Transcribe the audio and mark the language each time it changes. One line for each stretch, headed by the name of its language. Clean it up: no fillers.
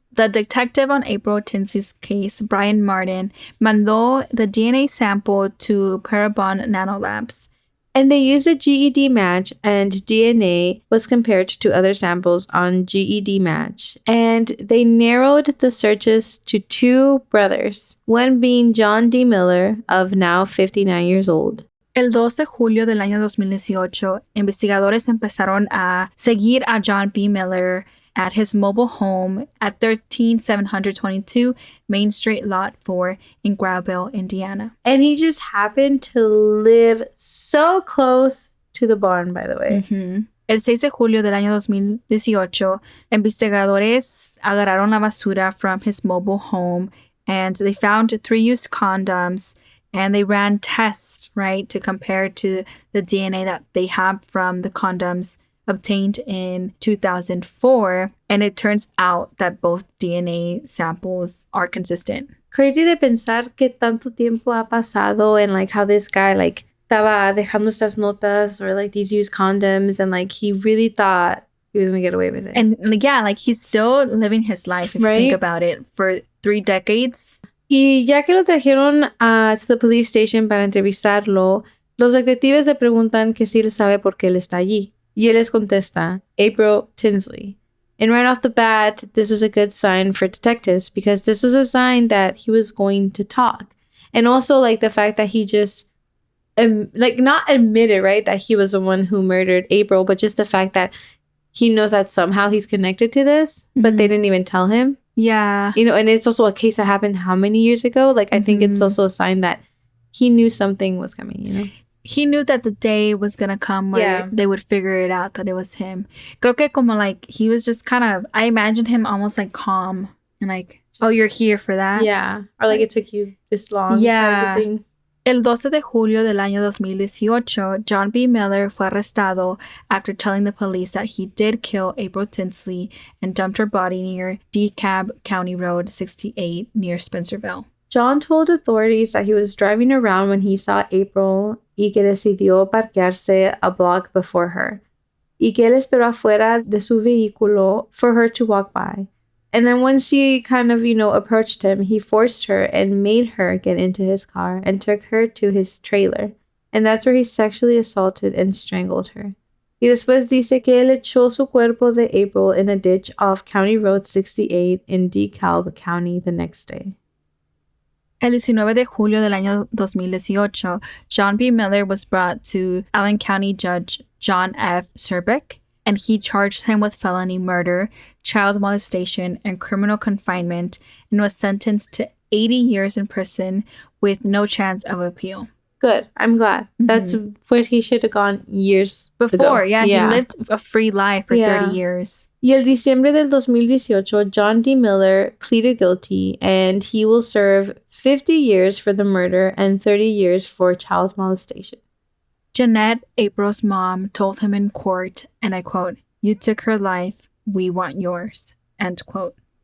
English: The detective on April Tinsley's case, Brian Martin, mandó the DNA sample to Parabon Nanolabs. And they used a GED match, and DNA was compared to other samples on GED match. And they narrowed the searches to two brothers, one being John D. Miller, of now 59 years old.
Spanish: El 12 de julio del año 2018, investigadores empezaron a seguir a John B.
English: Miller at his mobile home at 13722 Main Street, Lot 4 in Grauville, Indiana. And he just happened to live so close to the barn, by the way.
Spanish: El 6 de julio del año 2018, investigadores agarraron la basura
English: from his mobile home and they found 3 used condoms. And they ran tests, right, to compare to the DNA that they have from the condoms obtained in 2004. And it turns out that both DNA samples are consistent. Crazy
Spanish: de pensar que tanto tiempo ha pasado
English: and like how this guy like
Spanish: estaba dejando estas notas
English: or like these used condoms and like he really thought he was going to get away with it. And yeah, like he's still living his life if you think about it for 3 decades.
Spanish: Y ya que lo trajeron
English: to the police station
Spanish: para entrevistarlo, los detectives le preguntan que si él sabe por qué él está allí. Y él les contesta, April Tinsley.
English: And right off the bat, this was a good sign for detectives because this was a sign that he was going to talk. And also like the fact that he just, not admitted, right, that he was the one who murdered April, but just the fact that he knows that somehow he's connected to this, but they didn't even tell him. Yeah. And it's also a case that happened how many years ago? Like, I think it's also a sign that he knew something was coming, He knew that the day was going to come where they would figure it out that it was him.
Spanish: Creo que como
English: like, he was just kind of, I imagined him almost like calm and like, oh, you're here for that? Yeah. Or like it took you this long. Yeah.
Spanish: El 12 de julio del año 2018, John B.
English: Miller
Spanish: fue arrestado
English: after telling the police that he did kill April Tinsley and dumped her body near DeKalb County Road 68 near Spencerville. John told authorities that he was driving around when he saw April
Spanish: y que decidió parquearse
English: a block before her.
Spanish: Y que él esperó afuera de su vehículo
English: for her to walk by. And then when she kind of, approached him, he forced her and made her get into his car and took her to his trailer. And that's where he sexually assaulted and strangled her.
Spanish: Y después dice que él echó su cuerpo de April
English: in a ditch off County Road 68 in DeKalb County the next day.
Spanish: El 19 de julio del año 2018,
English: John B. Miller was brought to Allen County Judge John F. Serbeck and he charged him with felony murder, child molestation, and criminal confinement, and was sentenced to 80 years in prison with no chance of appeal. Good. I'm glad. That's what he should have gone years before. ago. Yeah, he lived a free life for 30 years.
Spanish: Y el diciembre del 2018, John D.
English: Miller pleaded guilty, and he will serve 50 years for the murder and 30 years for child molestation. Jeanette, April's mom, told him in court, and I quote, "You took her life. We want yours." End quote.